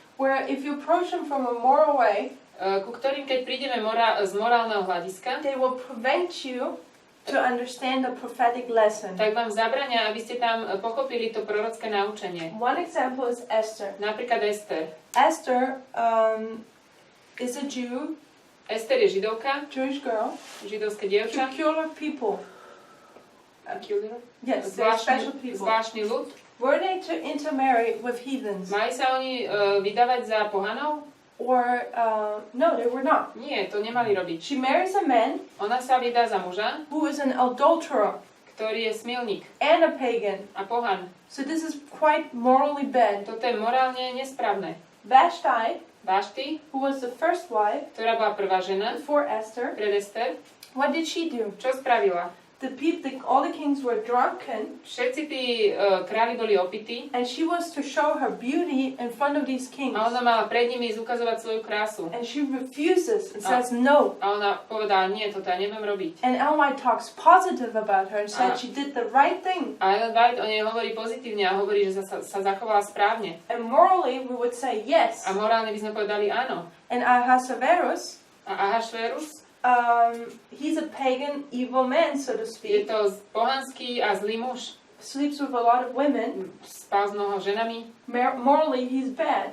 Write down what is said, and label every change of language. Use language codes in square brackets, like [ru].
[en] where if you approach them from a moral way, [sk] ku ktorým keď prídeme z morálneho hľadiska, [en] they will prevent you to understand the prophetic lesson. [sk] tak vám zabrania, aby ste tam pochopili to prorocké naučenie. [en] One example is Esther. [sk] Napríklad Ester. [en] Esther is a Jew, [sk] Ester je židovka, [en] Jewish girl, [sk] židovské dievča. [en] peculiar people. Peculiar? Yes, they're special people. [sk] Zvláštny ľud. [en] Were they to intermarry with heathens? [sk] Mali sa oni vydávať za pohanov? [en] Or, no, they were not. [sk] Nie, to nemali robiť. [en] She marries a man [sk] Ona sa vydá za muža, [en] who is an adulterer [sk] ktorý je smilník [en] and a pagan. [sk] a pohan. [en] So this is quite morally bad. [sk] Toto je morálne nesprávne. [en] Vashti, [sk] Vášty, [en] who was the first wife [sk] ktorá bola prvá žena [en] before Esther, [sk] pred Ester, [en] what did she do? [sk] čo spravila? [en] All the kings were drunken, [sk] Všetci tí králi boli opití [en] and she was to show her beauty in front of these kings. [sk] a ona mala pred nimi ukazovať svoju krásu. [en] And she refuses and says no. [sk] A ona povedala, nie, toto ja neviem robiť. [en] And Ellen White talks positive about her and said she did the right thing. [sk] A Ellen White o nej hovorí pozitívne a hovorí, že sa zachovala správne. [en] And morally we would say yes. [sk] A morálne by sme povedali áno. [en] And Ahasuerus, [sk] A Ahasverus [en] he's a pagan, evil man, so to [sk] je [en] speak. [sk] to pohanský a zlý muž. [en] Sleeps with a lot of women. [sk] Spal s mnoho ženami. [en] Morally, he's bad.